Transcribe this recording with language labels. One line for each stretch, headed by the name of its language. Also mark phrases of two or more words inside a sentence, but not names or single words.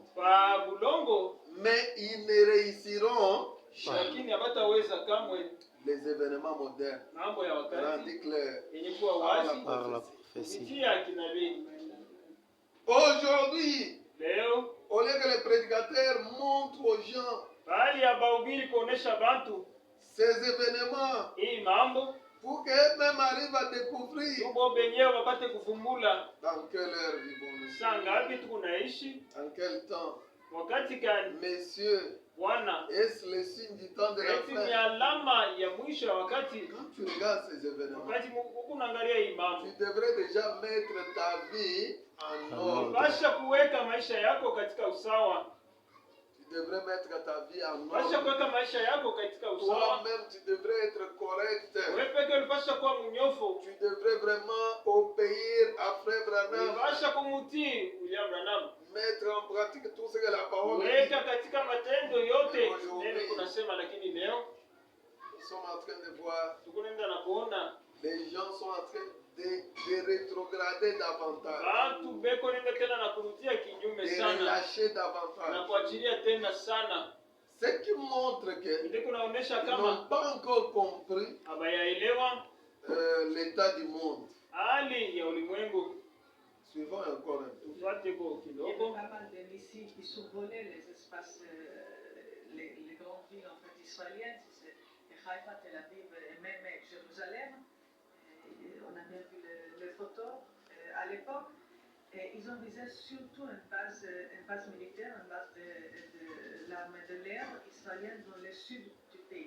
French: Mais ils ne réussiront jamais. Les événements modernes rendus clairs par la prophétie. Aujourd'hui, au lieu que les prédicateurs montre aux gens
Swahili: bali abahubiri kuonesha bantu
French: ces événements
Swahili: hii mambo
French: pour qu'eux-mêmes arrivent à découvrir
Swahili: tubo benyewe wapate kuvumbula
French: dans quelle heure vivons-nous,
Swahili: saa ngapi tunaishi,
French: en quel temps.
Swahili: wakati gani.
French: Messieurs,
Swahili: Bwana,
French: est-ce le signe du temps de la
Swahili: eti ni
French: fin?
Swahili: alama ya mwisho ya wakati.
French: Quand tu regardes ces événements,
Swahili: Wakati huku unaangalia hii mambo,
French: tu devrais déjà mettre ta vie en ordre.
Swahili: pasha kuweka maisha yako katika usawa,
French: Tu devrais mettre ta vie en
Swahili: pasha
French: ordre.
Swahili: kuweka maisha yako katika usawa.
French: Toi-même, tu devrais être correct.
Swahili: Wewe peke ulipasha kuwa mnyofu,
French: Tu devrais vraiment obéir à Frère Branham.
Swahili: ulipasha kumutii William Branham,
French: Mettre en pratique tout ce que la parole dit.
Swahili: weka katika matendo yote neno kunasema. Lakini leo
French: Nous sommes en train de voir,
Swahili: tukunaenda na kuona
French: les gens sont en train de rétrograder davantage,
Swahili: watu beko nenda tena na kurudia kinyume
French: de
Swahili: sana
French: relâcher
Swahili: na
French: davantage.
Swahili: kuachilia tena sana.
French: Ce qui montre qu'ils
Swahili: Ndio kunaonesha
French: n'ont
Swahili: kama
French: pas encore compris
Swahili: hawayaelewa
French: l'état du monde.
Swahili: hali ya ulimwengu.
French: Suivons encore un peu.
Swahili: Tufuate kwa
French: Il y avait
Swahili: kidogo.
French: pas mal de missiles qui survolaient les espaces, les grandes villes en fait, israéliennes, si c'est Haïfa, Tel Aviv et même Jérusalem. Et on a bien vu les photos à l'époque. Et ils ont visé surtout une base militaire, une base de l'armée de l'air israélienne dans le sud du pays.